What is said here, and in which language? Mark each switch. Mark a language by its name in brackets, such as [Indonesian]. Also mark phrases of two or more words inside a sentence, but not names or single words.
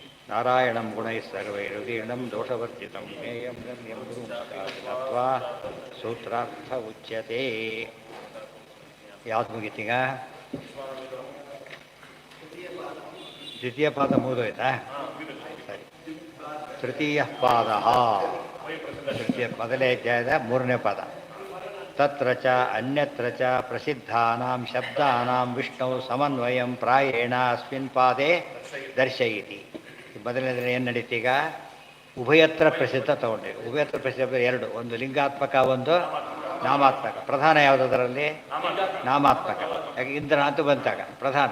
[Sanskrit] ನಾರಾಯಣಂ ಗುಣೈಃ ಸರ್ವೈರುದೀರ್ಣಂ ದೋಷವರ್ಜಿತಂ ಜ್ಞೇಯಂ ಗಮ್ಯಂ ಗುರುಮುಖಾದಿನತ್ವಾ ಸೂತ್ರಾರ್ಥ ಉಚ್ಯತೆ. [Kannada] ಯಾವ್ದು ಮುಗೀತೀಗ? ದ್ವಿತೀಯ ಪಾದ ಮುಗಿದೋಯ್ತಾ? ಸರಿ. ತೃತೀಯ ಪಾದ, ಮೊದಲನೇ ಅಧ್ಯಾಯದ ಮೂರನೇ ಪಾದ. [Sanskrit] ತತ್ರ ಚ ಅನ್ಯತ್ರ ಚ ಪ್ರಸಿದ್ಧಾನಾಂ ಶಬ್ದಾನಾಂ ವಿಷ್ಣು ಸಮನ್ವಯಂ ಪ್ರಾಯೇಣ ಅಸ್ಮಿನ್ ಪಾದೇ ದರ್ಶಯಿತಿ. [Kannada] ಮೊದಲನೇದ್ರೆ ಏನು ನಡೀತೀಗ? [Sanskrit] ಉಭಯತ್ರ ಪ್ರಸಿದ್ಧ [Kannada] ತಗೊಂಡೆ. [Sanskrit] ಉಭಯತ್ರ ಪ್ರಸಿದ್ಧ [Kannada] ಎರಡು, ಒಂದು ಲಿಂಗಾತ್ಮಕ, ಒಂದು ನಾಮಾತ್ಮಕ. ಪ್ರಧಾನ ಯಾವುದರಲ್ಲಿ? ನಾಮಾತ್ಮಕ. ಯಾಕೆ ಇಂದ್ರ ಅಂತ ಬಂತಾಗ ಪ್ರಧಾನ.